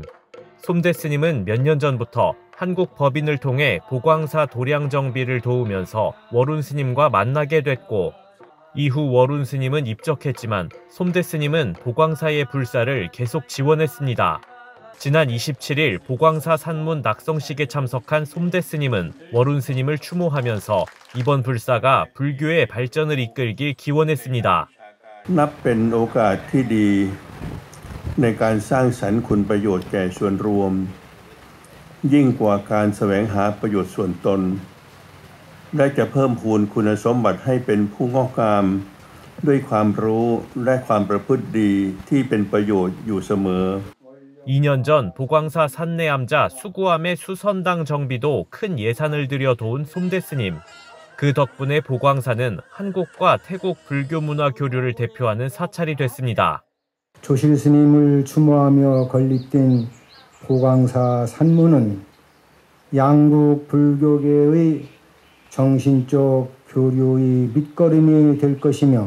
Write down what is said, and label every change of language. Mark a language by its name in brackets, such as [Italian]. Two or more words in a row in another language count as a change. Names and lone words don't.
[Korean] 솜댓 스님은 몇 년 전부터 한국 법인을 통해 보광사 도량 정비를 도우면서 월운 스님과 만나게 됐고, 이후 월운 스님은 입적했지만 솜댓 스님은 보광사의 불사를 계속 지원했습니다. 지난 27일 보광사 산문 낙성식에 참석한 솜댓 스님은 월운 스님을 추모하면서 이번 불사가 불교의 발전을 이끌길 기원했습니다. [Thai] นับเป็นโอกาสที่ดีในการสร้างสรรค์คุณประโยชน์แก่ส่วนรวมยิ่งกว่าการแสวงหาประโยชน์ส่วนตนและจะเพิ่มพูนคุณสมบัติให้เป็นผู้งอกงามด้วยความรู้และความประพฤติดีที่เป็นประโยชน์อยู่เสมอ [Korean] 2년 전 보광사 산내암자 수구암의 수선당 정비도 큰 예산을 들여 도운 솜대 스님. 그 덕분에 보광사는 한국과 태국 불교 문화 교류를 대표하는 사찰이 됐습니다. 조실 스님을 추모하며 건립된 보광사 산문은 양국 불교계의 정신적 교류의 밑거름이 될 것이며